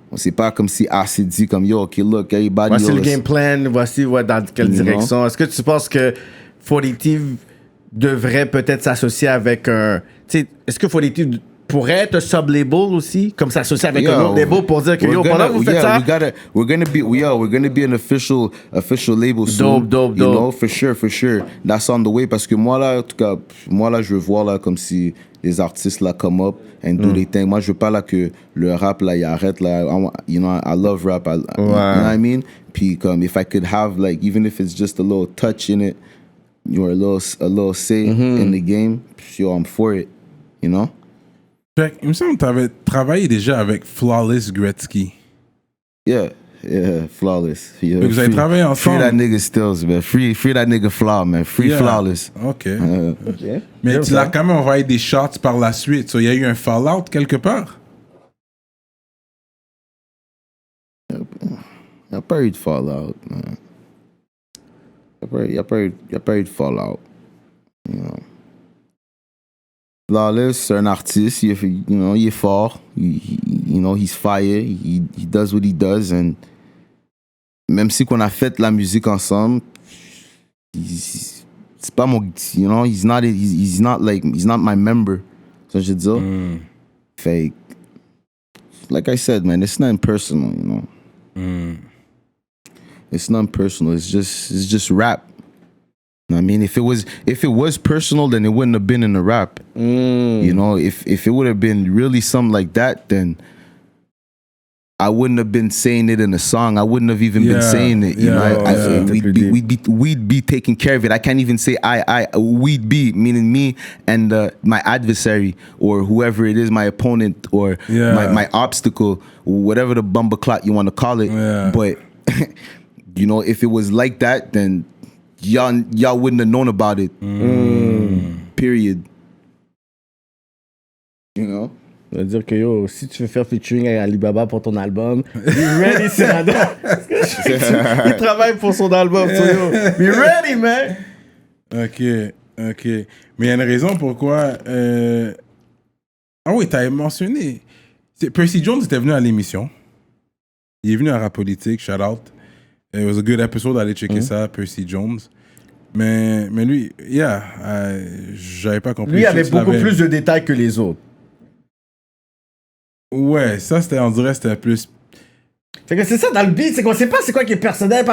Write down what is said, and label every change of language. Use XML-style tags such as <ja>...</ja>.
<fr>On s'est pas comme si assez dit comme,</fr> <en>yo, OK, look, everybody...</en> <fr>Voici le game plan, voici dans quelle direction. Est-ce que tu penses que 40 Thieves devrait peut-être s'associer avec un... Tu sais, est-ce que 40 Thieves pourrait être un sub-label aussi, comme s'associer avec un autre label pour dire que yo, pendant que vous faites ça...</fr> <en>We're gonna be an official label soon. Dope. You know, for sure. That's on the way,</en> <fr>parce que moi là, en tout cas, je veux voir là comme si les artistes là</fr> <en>come up and do their thing.</en> <fr>Moi, je veux pas là que le rap là, il arrête là.</fr> <en>You know, I love rap. You know what I mean?</en> <fr>Puis comme,</fr> <en>if I could have like, even if it's just a little touch in it, or a little say in the game, yo, I'm for it. You know?</en> <fr>Fait, il me semble que tu avais travaillé déjà avec Flawless Gretzky.</fr> <en>Yeah, Flawless. Yeah,</en> <fr>Vous avez travaillé ensemble.</fr> <en>Free that nigga Stills, man. Free that nigga Flaw, man. Free Flawless. OK.</en> <fr>Mais tu l'as quand même envoyé des shots par la suite. Il y a eu un fallout quelque part? Il n'y a pas eu de fallout, man. Il n'y a pas eu de fallout.</fr> <en>You know.</en> <fr>Flawless, c'est un artiste, il est fort,</fr> <en>you know, he's fire, he does what he does,</en> <fr>and même si qu'on a fait la musique ensemble, c'est pas mon,</fr> <en>you know, he's not my member,</en> <fr>ça je veux dire.</fr> <en>Fait, like I said, man, it's not personal, you know. It's not personal, it's just rap. I mean, if it was personal, then it wouldn't have been in the rap. You know, if it would have been really something like that, then I wouldn't have been saying it in a song. I wouldn't have even been saying it. You know, we'd be taking care of it. I can't even say we'd be, meaning me and my adversary or whoever it is, my opponent or my obstacle, whatever the bumbleclot you want to call it. Yeah. But you know, if it was like that, then y'all wouldn't have known about it. Period. You know?</en> <fr>Ça veut dire que yo, si tu veux faire featuring avec Alibaba pour ton album,</fr> <en>be ready, Cyrano.</en> <fr>Il travaille pour son album,</fr> <en>so yo, be ready, man.</en> <fr>OK. Mais il y a une raison pourquoi... Ah oui, t'avais mentionné... Percy Jones était venu à l'émission. Il est venu à Rap Politique, shout out.</fr> <en>It was a good episode,</en> <fr>allez checker ça,</fr> <en>Percy Jones.</en> <fr>Mais lui, j'avais pas compris. Lui avait beaucoup plus de détails que les autres. Ouais, ça on dirait c'était plus... Fait que c'est ça dans le beat, c'est qu'on sait pas c'est quoi qui est personnel, pas</fr>